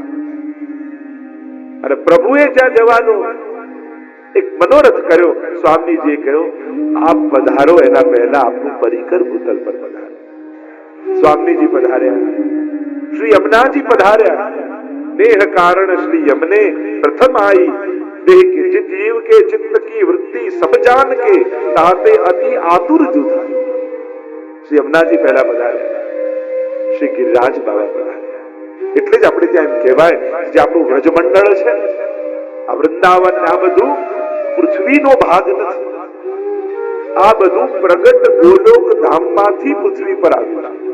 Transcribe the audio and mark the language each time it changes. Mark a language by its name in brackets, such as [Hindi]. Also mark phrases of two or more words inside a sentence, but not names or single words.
[Gujarati] અને પ્રભુએ જ્યાં જવાનો એક મનોરથ કર્યો, સ્વામીજીએ કહ્યું, આપ પધારો એના પહેલા આપનું પરિકર ભૂતલ પર પધારો. સ્વામીજી પધાર્યા, શ્રી યમુનાજી પધાર્યા. [Braj] देह कारण श्री यमने प्रथम आई, देह के जित जीव के चित्त की वृत्ति सब जान के ताते अति आतुर जुधा. [Gujarati] શ્રી યમુનાજી પહેલા પધાર્યા, શ્રી ગિરિરાજ બાબા પધાર્યા. એટલે જ આપણે ત્યાં એમ કહેવાય, જે આપણું વ્રજમંડળ છે, આ વૃંદાવન, આ બધું પૃથ્વીનો ભાગ નથી. આ બધું પ્રગટ ગોલોક ધામમાંથી પૃથ્વી પર આવ્યું.